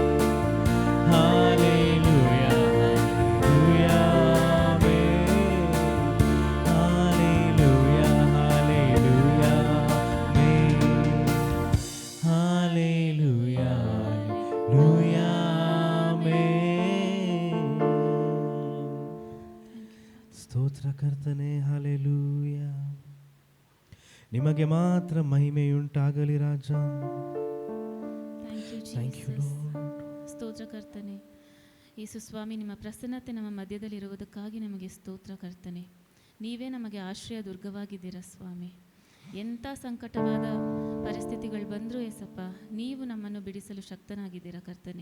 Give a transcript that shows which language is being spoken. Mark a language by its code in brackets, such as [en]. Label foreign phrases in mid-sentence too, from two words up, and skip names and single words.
[ta] ஹalleluya ஹalleluya ஆமென். ஹalleluya ஹalleluya ஆமென். [kn] ಸ್ತೋತ್ರ ಕರ್ತನೆ, ಹಲ್ಲೆಲೂಯ. ನಿಮಗೆ ಮಾತ್ರ ಮಹಿಮೆಯುಂಟಾಗಲಿ ರಾಜ. [en] Thank you, Lord. [kn] ಸ್ತೋತ್ರ ಕರ್ತನೆ. ಯೇಸು ಸ್ವಾಮಿ, ನಿಮ್ಮ ಪ್ರಸನ್ನತೆ ನಮ್ಮ ಮಧ್ಯದಲ್ಲಿರುವುದಕ್ಕಾಗಿ ನಮಗೆ ಸ್ತೋತ್ರ ಕರ್ತನೆ. ನೀವೇ ನಮಗೆ ಆಶ್ರಯ ದುರ್ಗವಾಗಿದ್ದೀರಾ ಸ್ವಾಮಿ. ಎಂಥ ಸಂಕಟವಾದ ಪರಿಸ್ಥಿತಿಗಳು ಬಂದರೂ ಏಸಪ್ಪ, ನೀವು ನಮ್ಮನ್ನು ಬಿಡಿಸಲು ಶಕ್ತನಾಗಿದ್ದೀರಾ ಕರ್ತನೆ.